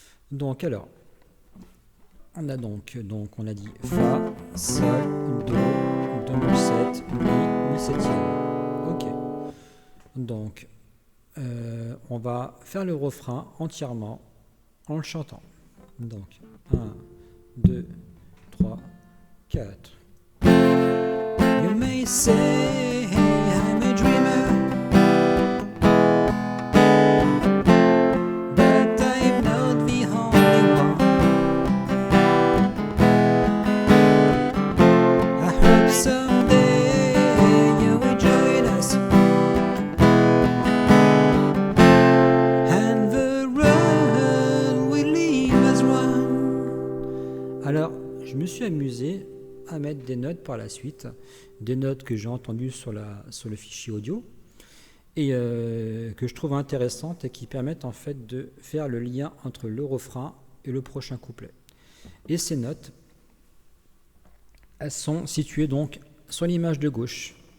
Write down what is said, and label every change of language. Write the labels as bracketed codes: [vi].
[fr] Donc alors, on a on a dit Fa, Sol, Do, Do maj7, Mi septième. Ok. Donc, on va faire le refrain entièrement en le chantant. Donc, 1, 2, 3, 4. [en] You may say I'm a dreamer, but I'm not the only one. I hope someday you will join us, and the world will live as one. [fr] Alors, je me suis amusé à mettre des notes par la suite, des notes que j'ai entendues sur le fichier audio et que je trouve intéressantes et qui permettent en fait de faire le lien entre le refrain et le prochain couplet. Et ces notes, elles sont situées donc sur l'image de gauche.